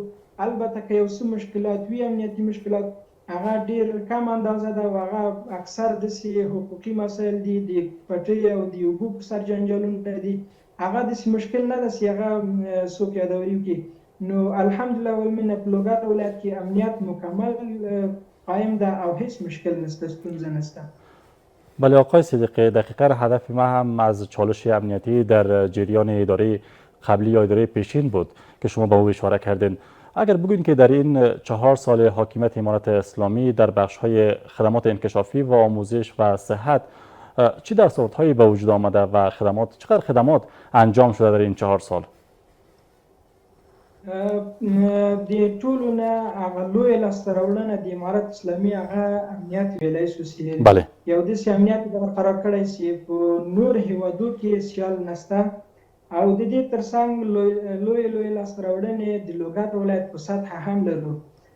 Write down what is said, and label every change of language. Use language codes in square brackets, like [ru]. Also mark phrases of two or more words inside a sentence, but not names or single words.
[ps] البته که یو څه مشکلات وي، امنیتي مشکلات، هغه ډېر کم اندازه ده او هغه اکثر داسې حقوقي مسایل دي، د پټۍ او د اوبو په سر جنجالونه دي. هغه داسې مشکل نه ده چې هغه څوک یادوري وکړي. نو [ar] الحمدلله والمنه [ps] په لوګر ولایت کې امنیت مکمل قایم ده او هیڅ مشکل نشته، ستونزه نشته. [fa] بله آقای صدیقی، دقیقا هدف ما هم از چالش امنیتی در جریان اداره قبلی یا اداره پیشین بود که شما با او اشاره کردین. اگر بگوین که در این 4 سال حاکمیت امارت اسلامی در بخش‌های خدمات انکشافی و آموزش و صحت چه دستاوردهایی به وجود آمده و چقدر خدمات انجام شده در این 4 سال؟ [ps] د ټولو نه هغه لویه لاسته راوړنه د امارت اسلامي هغه امنیت ویلی شو چې یو داسې امنیت یې برقرار کړی چې په نور هیوادو کې سیال نشته. او د دې ترڅنګ لویې لاسته راوړنې د لوګر ولایت په سطحه هم لرو.